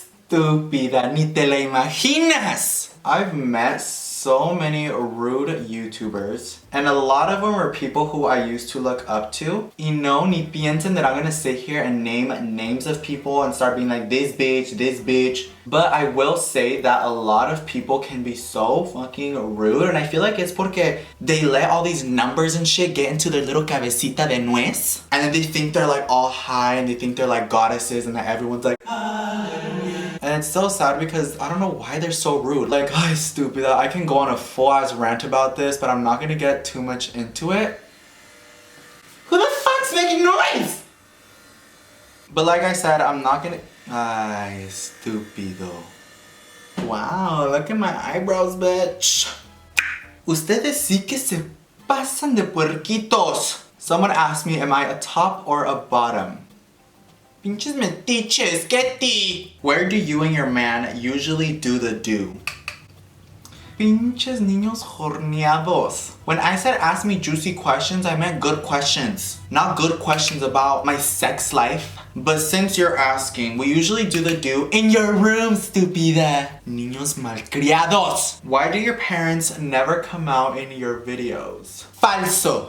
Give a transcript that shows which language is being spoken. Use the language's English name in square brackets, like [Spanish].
[Spanish] Estúpida, ni te la imaginas. [English] I've met so many rude YouTubers, and a lot of them are people who I used to look up to. [Spanish] Y no, ni piensen [English] that I'm gonna sit here and name names of people and start being like this bitch. But I will say that a lot of people can be so fucking rude, and I feel like it's [Spanish] porque [English] they let all these numbers and shit get into their little [Spanish] cabecita de nuez, [English] and then they think they're like all high and they think they're like goddesses and that everyone's like, and it's so sad because I don't know why they're so rude. Like, oh, stupid. I can go on a full ass rant about this, but I'm not gonna get too much into it. Who the fuck's making noise? But like I said, I'm not gonna... [Spanish] Ay, estúpido. [English] Wow, look at my eyebrows, bitch. [Spanish] Ustedes sí que se pasan de puerquitos. [English] Someone asked me, am I a top or a bottom? [Spanish] Pinches metiches, [English] Getty! Where do you and your man usually do the do? [Spanish] Pinches niños horneados. [English] When I said ask me juicy questions, I meant good questions. Not good questions about my sex life. But since you're asking, we usually do the do in your room, stupida. [Spanish] Niños malcriados. [English] Why do your parents never come out in your videos? [Spanish] Falso.